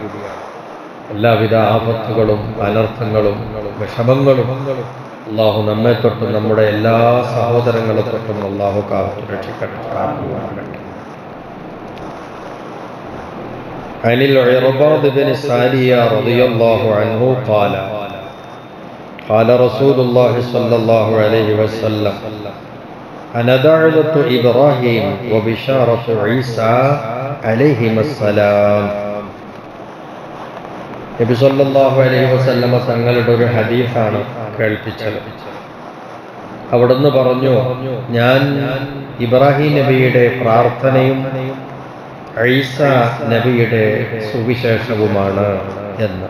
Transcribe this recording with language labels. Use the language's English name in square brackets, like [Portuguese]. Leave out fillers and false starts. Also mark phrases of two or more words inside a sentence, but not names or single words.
[Malayalam] എല്ലാവിധ ആപത്തുകളും അനർത്ഥങ്ങളും വിഷമങ്ങളും അല്ലാഹു നമ്മെ തൊട്ടും നമ്മുടെ എല്ലാ സഹോദരങ്ങളെ തൊട്ടും അല്ലാഹു കാത്തു രക്ഷിക്കട്ടെ. [Arabic] عن العرباض بن سارية رضي الله عنه قال قال رسول الله صلى الله عليه وسلم أنا دعوة إبراهيم وبشارة عيسى عليهما السلام. [Malayalam] നബി [Arabic] صلى الله عليه وسلم [Malayalam] തങ്ങളുടെ ഒരു ഹദീസാണ് കേൾപ്പിച്ചത്. അവിടുന്ന് പറഞ്ഞു, ഞാൻ ഇബ്രാഹിം നബിയുടെ പ്രാർത്ഥനയും ഈസ നബിയുടെ സുവിശേഷവുമാണ് എന്ന്.